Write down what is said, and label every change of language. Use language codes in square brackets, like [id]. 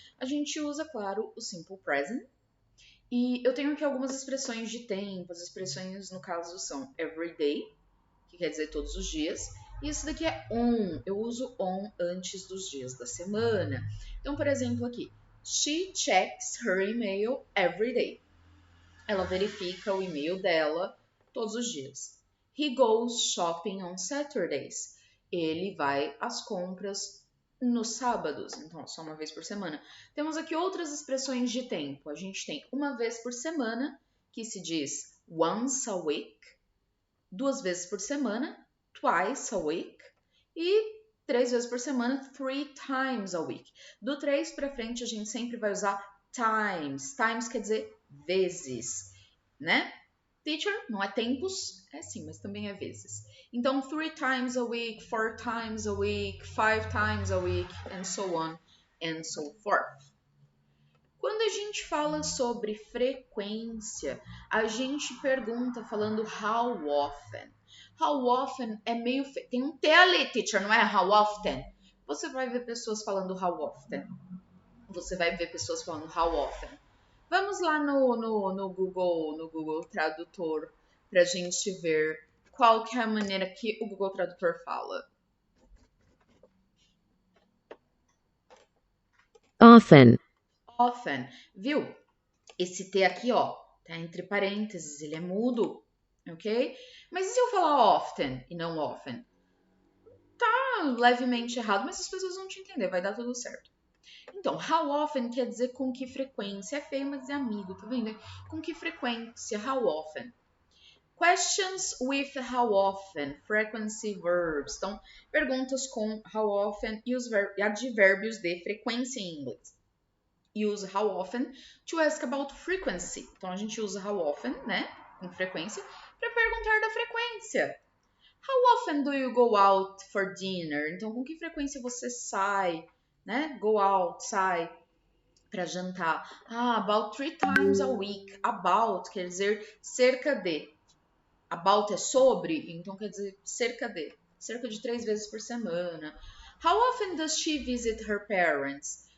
[pt] A gente usa, claro, o simple present e eu tenho aqui algumas expressões de tempo, as expressões no caso são everyday, que quer dizer todos os dias, e esse daqui é on, eu uso on antes dos dias da semana. Então, por exemplo, aqui, [en] she checks her email every day. [pt] Ela verifica o e-mail dela todos os dias. [en] He goes shopping on Saturdays. [pt] Ele vai às compras nos sábados, então só uma vez por semana. Temos aqui outras expressões de tempo. A gente tem uma vez por semana, que se diz [en] once a week, [pt] 2 vezes por semana, [en] twice a week, [pt] e 3 vezes por semana, [en] 3 times a week. [pt] Do 3 para frente, a gente sempre vai usar times. Times quer dizer vezes, né? Teacher, não é tempos, é sim, mas também é vezes. [en] Então, 3 times a week, 4 times a week, 5 times a week, and so on and so forth. [pt] Quando a gente fala sobre frequência, a gente pergunta falando how often. How often é meio... Tem um T ali, teacher, não é how often? Você vai ver pessoas falando how often. Você vai ver pessoas falando how often. Vamos lá no Google Tradutor para a gente ver qual que é a maneira que o Google Tradutor fala. [en] Often. [pt] Often, viu? Esse T aqui, ó, tá entre parênteses, ele é mudo, ok? Mas e se eu falar often e não often? Tá levemente errado, mas as pessoas vão te entender, vai dar tudo certo. Então, how often quer dizer com que frequência. É feio, mas é amigo, tá vendo? Com que frequência, how often. [en] Questions with how often, frequency verbs. [pt] Então, perguntas com how often e os advérbios de frequência em inglês. [en] Use how often to ask about frequency. [pt] Então, a gente usa how often, né, com frequência, para perguntar da frequência. [en] How often do you go out for dinner? [pt] Então, com que frequência você sai, né? Go out, sai para jantar. [en] About 3 times a week. About [pt] quer dizer cerca de. About é sobre, então quer dizer cerca de. Cerca de 3 vezes por semana. [en] How often does she visit her parents?